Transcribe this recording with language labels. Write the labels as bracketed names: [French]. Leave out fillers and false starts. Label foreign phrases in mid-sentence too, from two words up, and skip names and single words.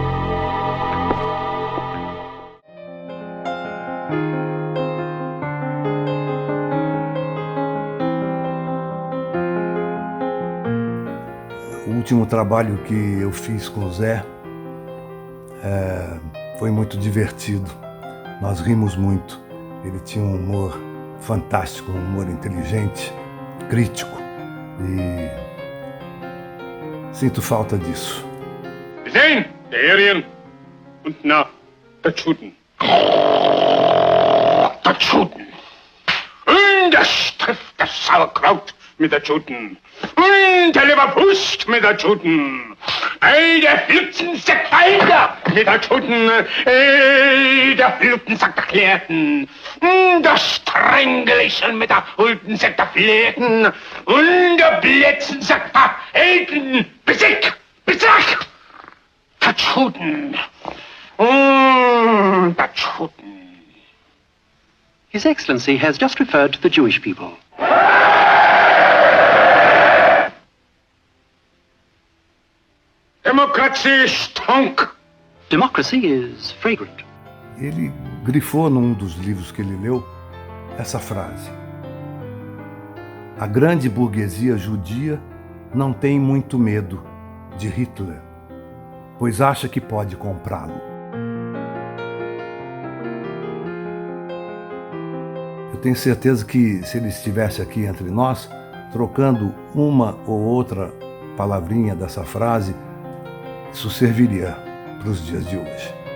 [Portuguese] O último trabalho que eu fiz com o Zé foi muito divertido. Nós rimos muito. Ele tinha um humor fantástico, um humor inteligente, crítico, e sinto falta disso. Sehen, der Aryan und na, der Tschuten. Der Tschuten. Und das trifft das Sauerkraut mit der Tschuten. Und der Leberwurst mit der Tschuten. Ey, der Flutzensack Feiner mit der Tschuten. Ey, der Flutzensack der Klärten. Das Strängelchen mit der Hultensack der Fläten. Und der Blätzensack der Elten. Besick, Besack. Der Tschuten. Der Tschuten. [English] His Excellency has just referred to the Jewish people. Democracy stunk. Democracy is fragrant. [Portuguese] Ele grifou num dos livros que ele leu essa frase: a grande burguesia judia não tem muito medo de Hitler, pois acha que pode comprá-lo. Eu tenho certeza que se ele estivesse aqui entre nós, trocando uma ou outra palavrinha dessa frase, isso serviria para os dias de hoje.